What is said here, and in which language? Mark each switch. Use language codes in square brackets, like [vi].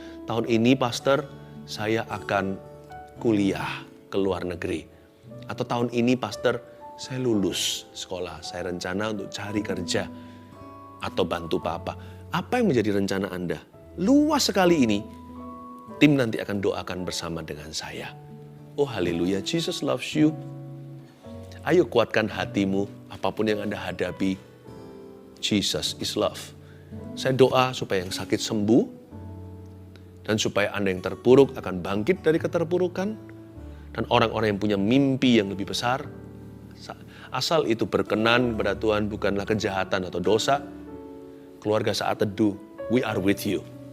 [id] Tahun ini, Pastor, saya akan kuliah ke luar negeri. Atau tahun ini, Pastor, saya lulus sekolah. Saya rencana untuk cari kerja atau bantu papa. Apa yang menjadi rencana Anda? Luas sekali ini. Tim nanti akan doakan bersama dengan saya. [en] Oh haleluya, Jesus loves you. [id] Ayo kuatkan hatimu, apapun yang Anda hadapi. [en] Jesus is love. [id] Saya doa supaya yang sakit sembuh, dan supaya Anda yang terpuruk akan bangkit dari keterpurukan, dan orang-orang yang punya mimpi yang lebih besar, asal itu berkenan kepada Tuhan, bukanlah kejahatan atau dosa. [en] Keluarga Saat Teduh, we are with you.